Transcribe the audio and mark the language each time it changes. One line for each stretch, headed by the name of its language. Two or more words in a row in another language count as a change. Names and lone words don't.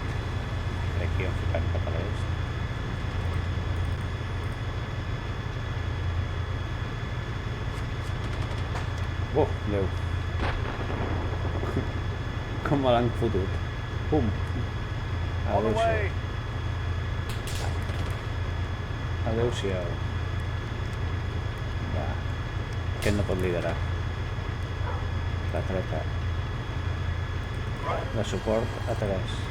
Catalan: Aquí hem ficat cap a l'est. Oh, Déu. Com me l'han fotut. Pum.
English: On the way.
Catalan: Adéu-siau. Va. Aquest no pot liderar. La treta. De suport a 3.